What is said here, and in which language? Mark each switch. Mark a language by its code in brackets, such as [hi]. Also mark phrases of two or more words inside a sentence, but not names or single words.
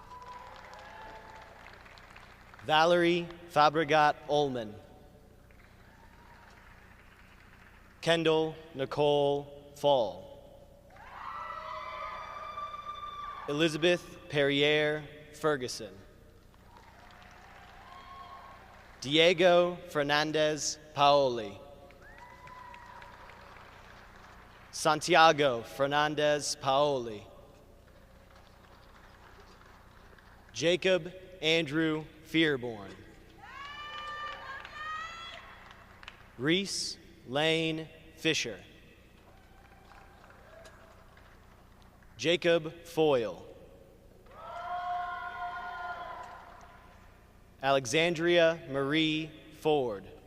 [en] Valerie Fabregat Ullman. Kendall Nicole Fall. Elizabeth Perrier Ferguson. Diego Fernandez Paoli. Santiago Fernandez Paoli. Jacob Andrew Fearborn. Reese Lane Fisher. Jacob Foyle. Alexandria Marie Ford.